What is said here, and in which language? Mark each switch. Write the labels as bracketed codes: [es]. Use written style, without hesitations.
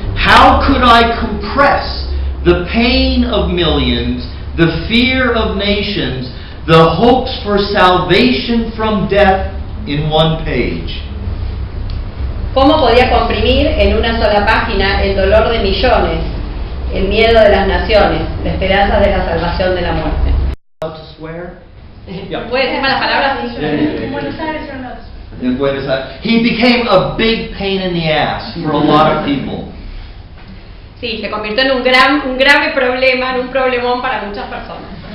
[en] How could I compress the pain of millions, the fear of nations, the hopes for salvation from death in one page? [es] ¿Cómo podía comprimir en una sola página el dolor de millones, el miedo de las naciones, la esperanza de la salvación de la muerte? [en] To swear? [es] ¿Puede decir malas palabras? En Buenos Aires son [en] in Buenos Aires. He became a big pain in the ass for a lot of people. [es] Sí, se convirtió en un grave problema, en un problemón para muchas personas.